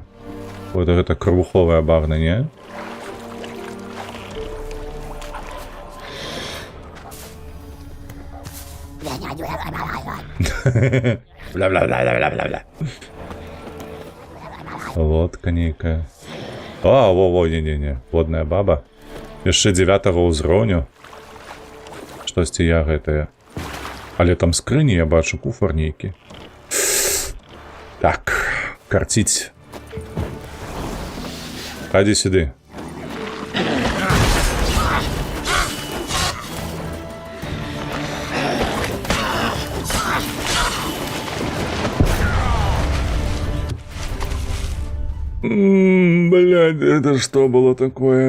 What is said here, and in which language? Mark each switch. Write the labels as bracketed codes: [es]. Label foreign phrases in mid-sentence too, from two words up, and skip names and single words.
[be] Вот гэта крывуховая багна, не? Бля-бля-бля-бля-бля-бля. Лодка нейкая. А, во-во, не-не-не. Водная баба. Яшчэ 9-го ўзроўню. Штосьці я гэтае. Але там скрыні я бачу, куфар нейкі. Так, карціць. Хадзі сюды. [ru] Блядь, это что было такое?